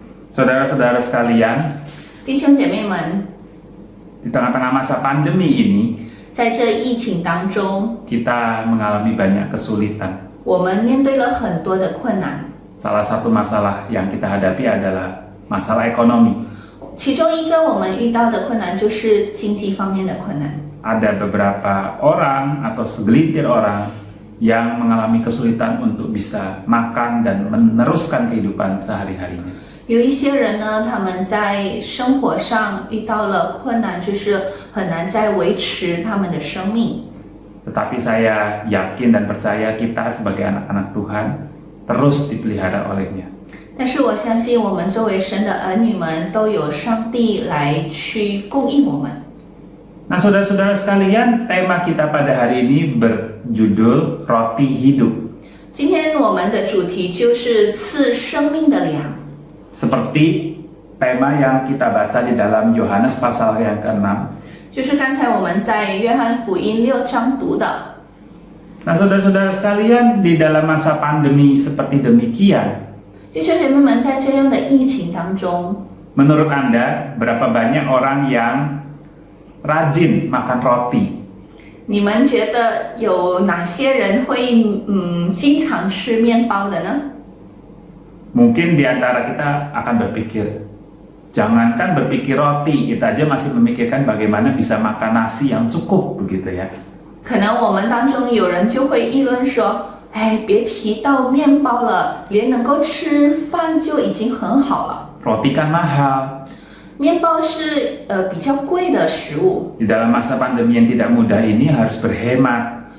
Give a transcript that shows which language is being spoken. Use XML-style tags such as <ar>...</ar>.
<id>Saudara-saudara sekalian,</id> <zh>弟兄姐妹们，</zh> <id>di tengah-tengah masa pandemi ini,</id> <zh>在这疫情当中，</zh> <id>kita mengalami banyak kesulitan.</id> <zh>我们面对了很多的困难，</zh> <id>Salah satu masalah yang kita hadapi adalah masalah ekonomi.</id> <zh>其中一个我们遇到的困难就是经济方面的困难。</zh> <id>Ada beberapa orang atau segelintir orang yang mengalami kesulitan untuk bisa makan dan meneruskan kehidupan sehari-harinya.</id> <zh>有一些人呢，他们在生活上遇到了困难，就是很难再维持他们的生命。</zh> <id>Tetapi saya yakin dan percaya kita sebagai anak-anak Tuhan terus dipelihara olehnya.</id> <zh>但是我相信，我们作为神的儿女们，都有上帝来去供应我们。</zh> <id>Nah, saudara-saudara sekalian, tema kita pada hari ini berjudul Roti Hidup.</id> <zh>今天我们的主题就是赐生命的粮。</zh> <id>Seperti tema yang kita baca di dalam Yohanes pasal yang ke-6.</id> <zh>就是刚才我们在约翰福音6章读的。</zh> <id>Nah, saudara-saudara sekalian, di dalam masa pandemi seperti demikian,</id> <zh>弟兄姐妹们，在这样的疫情当中，</zh> <id>menurut Anda berapa banyak orang yang rajin makan roti?</id> <zh>你们觉得有哪些人会经常吃面包的呢？</zh> <id>Mungkin di antara kita akan berpikir, jangankan berpikir roti, kita aja masih memikirkan bagaimana bisa makan nasi yang cukup, begitu ya.</id> <zh>可能我们当中有人就会议论说：“哎，别提到面包了，连能够吃饭就已经很好了。</zh> <id>Roti kan mahal.</id> <zh>面包是比较贵的食物，</zh> <id>Di dalam masa pandemi yang tidak mudah ini harus berhemat.</id>